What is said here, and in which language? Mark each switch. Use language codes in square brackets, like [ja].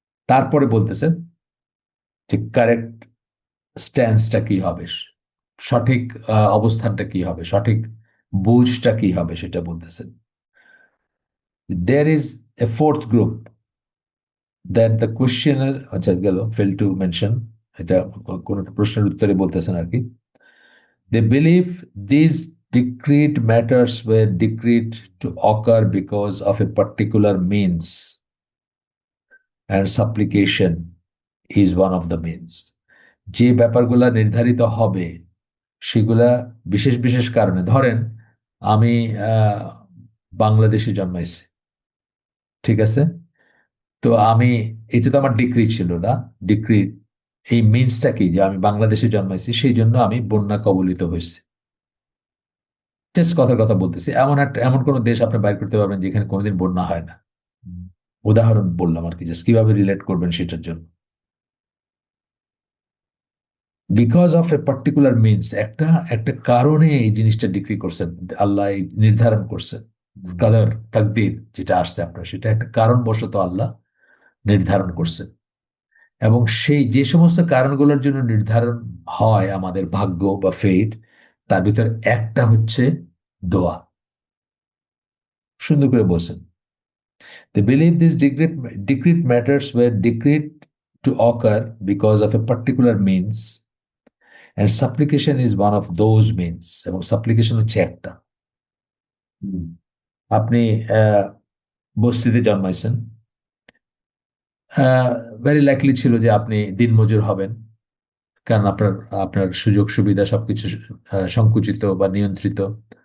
[bn] তারপরে বলতেছেন যে কারেক্ট স্ট্যান্সটা কি হবে, সঠিক অবস্থানটা কি হবে, সঠিক বুঝটা কি হবে, সেটা বলতেছেন। [en] there is a fourth group that the questioner, [bn] আচ্ছা গেল, [en] fail to mention, [bn] এটা কোন একটা প্রশ্নের উত্তরে বলতেছেন আর কি। [en] They believe this decreed matters were decreed to occur because of a particular means, and supplication is one of the means. [bn] যে ব্যাপারগুলা নির্ধারিত হবে সেগুলা বিশেষ বিশেষ কারণে, ধরেন আমি আহ, বাংলাদেশে জন্মাইছি, ঠিক আছে? তো আমি, এটা তো আমার ডিক্রি ছিল না, ডিক্রি, এই মিনসটা কি, যে আমি বাংলাদেশে জন্মাইছি সেই জন্য আমি বন্যা কবলিত হয়েছি। জাস্ট কথার কথা বলতেছি, এমন কোন দেশ আপনি বাইর করতে পারবেন যেখানে কোনোদিন বন্যা হয় না? উদাহরণ বললাম আর কি, জাস্ট কিভাবে রিলেট করবেন সেটার জন্য। [en] because of a particular means, [bn] একটা একটা কারণে এই জিনিসটা ডিক্রি করছেন, আল্লাহ এই নির্ধারণ করছেন। কাদার, তাকদীর যেটা আসছে আপনার, সেটা একটা কারণবশত আল্লাহ নির্ধারণ করছেন। এবং সেই যে সমস্ত কারণগুলোর জন্য নির্ধারণ হয় আমাদের ভাগ্য বা ফেট, তার ভিতর একটা হচ্ছে দোয়া। সুন্দর করে বলছেন, [en] they believe these decreed matters were decreed to occur because of a particular means, and supplication is one of those means. [bn] এবং supplication হচ্ছে একটা। হুম। আপনি আহ, বস্তিতে জন্মাইছেন, [en] very likely [bn] ছিল যে আপনি দিনমজুর হবেন, কারণ আপনার আপনার সুযোগ সুবিধা সবকিছু সংকুচিত বা নিয়ন্ত্রিত।